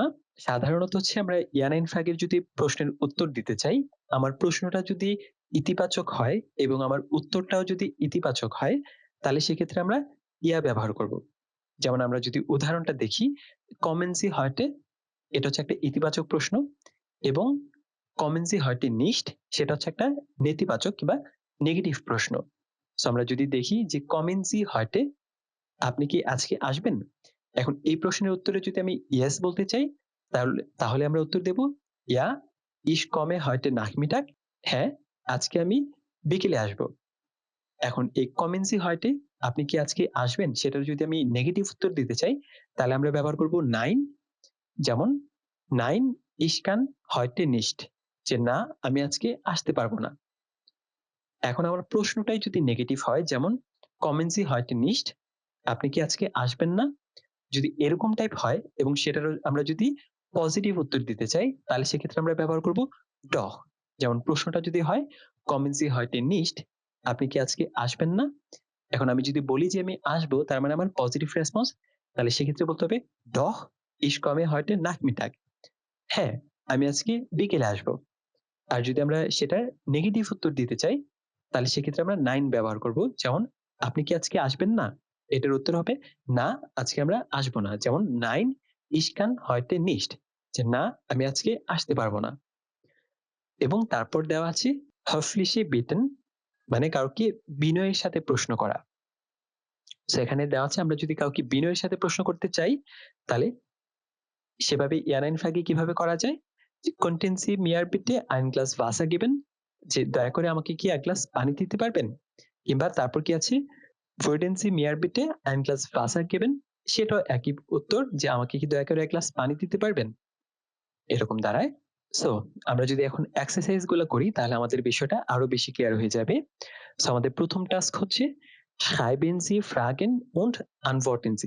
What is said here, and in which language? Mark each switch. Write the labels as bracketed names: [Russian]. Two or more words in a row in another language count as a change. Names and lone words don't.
[Bangla] সাধারণত হচ্ছে আমরা [German] Ja-Nein Frage-er [Bangla] যদি প্রশ্নের উত্তর দিতে চাই, আমার প্রশ্নটা যদি ইতিবাচক হয় এবং আমার উত্তরটাও যদি ইতিবাচক হয়, তাহলে সেক্ষেত্রে আমরা ইয়া ব্যবহার করব। যেমন আমরা যদি উদাহরণটা দেখি, [German] Kommen Sie heute, [Bangla] এটা হচ্ছে একটা ইতিবাচক প্রশ্ন, এবং [German] Kommen Sie heute nicht, [Bangla] সেটা হচ্ছে একটা নেতিবাচক কিংবা নেগেটিভ প্রশ্ন। সো আমরা যদি দেখি যে [German] Kommen Sie heute, [Bangla] আপনি কি আজকে আসবেন? এখন এই প্রশ্নের উত্তরে যদি আমি ইয়েস বলতে চাই, তাহলে আমরা উত্তর দেব [German] ja, ich komme heute Nachmittag, [Bangla] হ্যাঁ আজকে আমি বিকেলে আসবো। এখন এই [German] Kommen Sie heute, [Bangla] আপনি কি আজকে আসবেন, সেটার যদি আমি নেগেটিভ উত্তর দিতে চাই, তাহলে আমরা ব্যবহার করব নাইন। যেমন নাইন, [German] ich kann heute nicht, [Bangla] যে না আমি আজকে আসতে পারবো না। এখন আমার প্রশ্নটাই যদি নেগেটিভ হয়, যেমন [German] Kommen Sie heute nicht, [Bangla] আপনি কি আজকে আসবেন না, যদি এরকম টাইপ হয় এবং সেটার আমরা যদি পজিটিভ উত্তর দিতে চাই, তাহলে সেক্ষেত্রে আমরা ব্যবহার করব ডহ। যেমন প্রশ্নটা যদি হয় [German] Kommen Sie heute nicht, [Bangla] আপনি কি আজকে আসবেন না, এখন আমি যদি বলি যে আমি আসবো, তার মানে আমার [English] positive response, [Bangla] তাহলে সেক্ষেত্রে বলতে হবে ডহ, [German] ich komme heute Nachmittag, [Bangla] হ্যাঁ আমি আজকে বিকেলে আসবো। আর যদি আমরা সেটার নেগেটিভ উত্তর দিতে চাই, তাহলে সেক্ষেত্রে আমরা নাইন ব্যবহার করব। যেমন আপনি কি আজকে আসবেন না, এটার উত্তর হবে না আজকে আমরা আসবো না। যেমন নাইন, [German] ich kann heute nicht, [Bangla] যে না আমি আজকে আসতে পারবো না। এবং তারপর দেওয়া আছে [German] höfliche bitten, [Bangla] মানে কাউকে বিনয়ের সাথে প্রশ্ন করা। সেখানে দেওয়া আছে আমরা যদি কাউকে বিনয়ের সাথে প্রশ্ন করতে চাই, তাহলে সেভাবে ইয়ানাইন ফ্রাগে কিভাবে করা যায়, যে [German] Können Sie mir bitte ein Glas Wasser geben, [Bangla] যে দয়া করে আমাকে কি এক গ্লাস পানি দিতে পারবেন, কিংবা তারপর কি আছে [German] würden Sie mir bitte ein Glas Wasser geben, [Bangla] সেটাও একই উত্তর, যে আমাকে কি দয়া করে এক গ্লাস পানি দিতে পারবেন, এরকম দাঁড়ায়। সো আমরা যদি এখন এক্সারসাইজ গুলো করি, তাহলে আমাদের বিষয়টা আরো বেশি ক্লিয়ার হয়ে যাবে। সো আমাদের প্রথম টাস্ক হচ্ছে [German] schreiben Sie Fragen und antworten Sie।